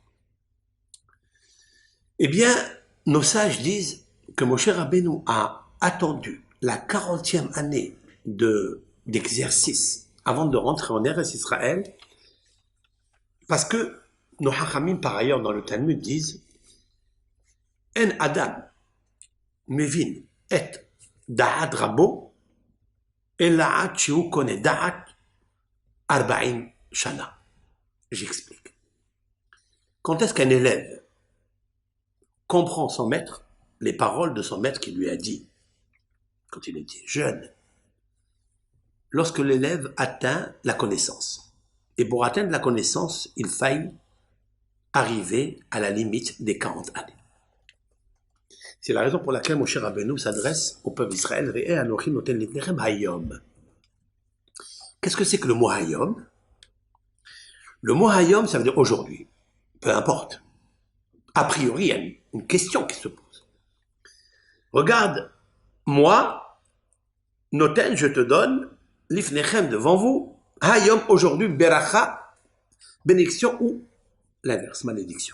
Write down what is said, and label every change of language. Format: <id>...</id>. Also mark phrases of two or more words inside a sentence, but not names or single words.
<fr>Eh bien, nos sages disent que Moshe Rabbeinu a attendu la 40e année d'exercice avant de rentrer en Eretz Israël, parce que nos Hachamim, par ailleurs, dans le Talmud, disent</fr> <he>אין אדם מבין את דעת רבו עד שיהא קונה דעת ארבעים שנה.</he> <fr>J'explique. Quand est-ce qu'un élève comprend son maître, les paroles de son maître qui lui a dit, quand il était jeune, lorsque l'élève atteint la connaissance. Et pour atteindre la connaissance, il faille arriver à la limite des 40 années. C'est la raison pour laquelle Moshe Rabbeinu s'adresse au peuple d'Israël.</fr> <he>ראה אנכי נותן לפניכם היום.</he> <fr>Qu'est-ce que c'est que le mot hayom? Le mot hayom, ça veut dire aujourd'hui. Peu importe. A priori, il y a une question qui se pose. Regarde, moi, noten, je te donne, lifnechem devant vous, hayom aujourd'hui, beracha, bénédiction ou l'inverse, malédiction.</fr>